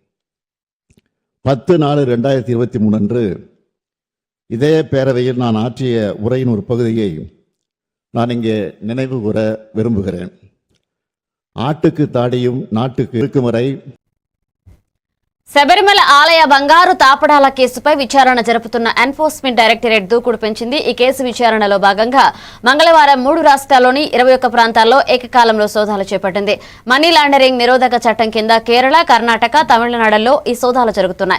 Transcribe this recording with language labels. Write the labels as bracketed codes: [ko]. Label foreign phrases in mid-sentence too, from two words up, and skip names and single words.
[ta] 10/4/2023 அன்று இதே பேரவையில் நான் ஆற்றிய உரையின் ஒரு பகுதியை நான் இங்கே நினைவு கூற விரும்புகிறேன். ஆட்டுக்கு தாடியும் நாட்டுக்கு இருக்கும் வரை [te] శబరిమల ఆలయ బంగారు తాపడాల కేసుపై విచారణ జరుపుతున్న ఎన్ఫోర్స్మెంట్ డైరెక్టరేట్ దూకుడు పెంచింది. ఈ కేసు విచారణలో భాగంగా మంగళవారం 3 రాష్ట్రాల్లోని 21 ప్రాంతాల్లో ఏకకాలంలో సోదాలు చేపట్టింది. [en] money laundering [te] నిరోధక చట్టం కింద కేరళ, కర్ణాటక, తమిళనాడులో ఈ సోదాలు జరుగుతున్నాయి.